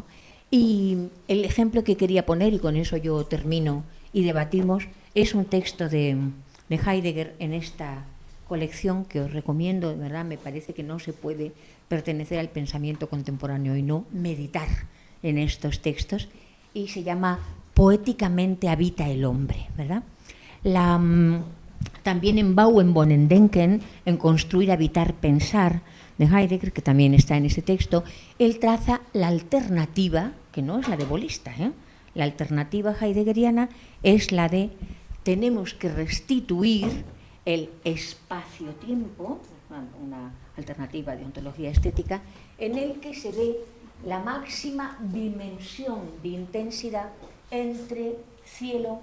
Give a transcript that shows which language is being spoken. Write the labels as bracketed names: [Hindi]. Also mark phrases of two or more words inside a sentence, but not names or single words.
[Spanish] Y el ejemplo que quería poner, y con eso yo termino y debatimos, es un texto de Heidegger en esta colección que os recomiendo, de verdad. Me parece que no se puede pertenecer al pensamiento contemporáneo y no meditar en estos textos, y se llama Poéticamente habita el hombre, ¿verdad? También en Bauen wollen denken, en Construir, habitar, pensar, de Heidegger, que también está en ese texto, él traza la alternativa, que no es la de bolista, la alternativa heideggeriana es la de tenemos que restituir el espacio-tiempo, una alternativa de ontología estética, en el que se ve la máxima dimensión de intensidad entre cielo.